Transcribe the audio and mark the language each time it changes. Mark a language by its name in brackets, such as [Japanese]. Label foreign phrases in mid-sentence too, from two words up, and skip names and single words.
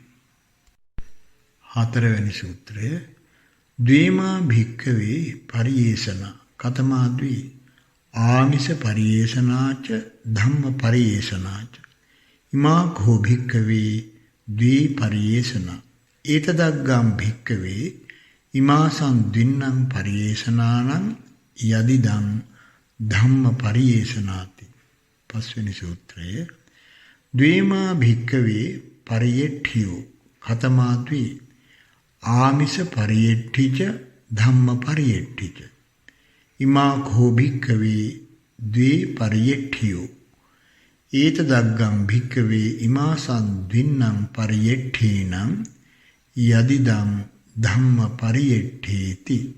[Sinhala] හතරවෙනි සූත්‍රය [Pali] ද්වේමා භික්ඛවේ පරියේෂණ කතමා ද්වේ ආමිෂ පරියේෂණාච ධම්ම පරියේෂණාච ඉමා කෝ භික්ඛවේ ද්වේ පරියේෂණ ඒතදග්ගං භික්ඛවේ ඉමා සංද්වින්නං පරියේෂණානං යදිදං ධම්ම පරියේෂණාති. [Sinhala] පස්වෙනි සූත්‍රය [Pali] ද්වේමා භික්ඛවේ පරියෙට්ඨියෝ කතමා ද්වේ ආමිෂ පරියෙට්ඨිච ධම්ම පරියෙට්ඨිච ඉමා කෝ භික්ඛවේ ද්වේ පරියෙට්ඨියෝ ඒතදග්ගං භික්ඛවේ ඉමා සංද්වින්නං පරියෙට්ඨේනං යදිදං ධම්ම පරියෙට්ඨේති.